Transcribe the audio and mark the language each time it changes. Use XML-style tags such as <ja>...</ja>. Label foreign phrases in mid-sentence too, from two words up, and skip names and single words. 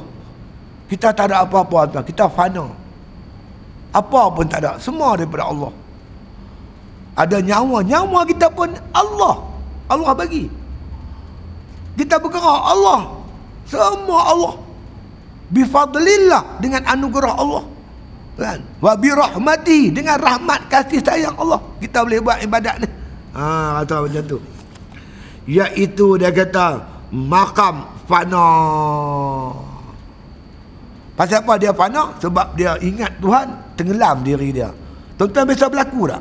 <ms>Kita tak ada apa-apa, kita fana. Apa pun tak ada, semua daripada Allah. Ada nyawa kita pun Allah bagi. Kita bergerak Allah, semua Allah. Bifadlillah, dengan anugerah Allah, kan?</ms> <ar>وبرحمة,</ar> <ms>dengan rahmat kasih sayang Allah kita boleh buat ibadat ni. Kata macam tu. Iaitu dia kata makam fana. Pasal apa dia fana? Sebab dia ingat Tuhan, tenggelam diri dia. Tuan-tuan biasa berlaku tak?</ms>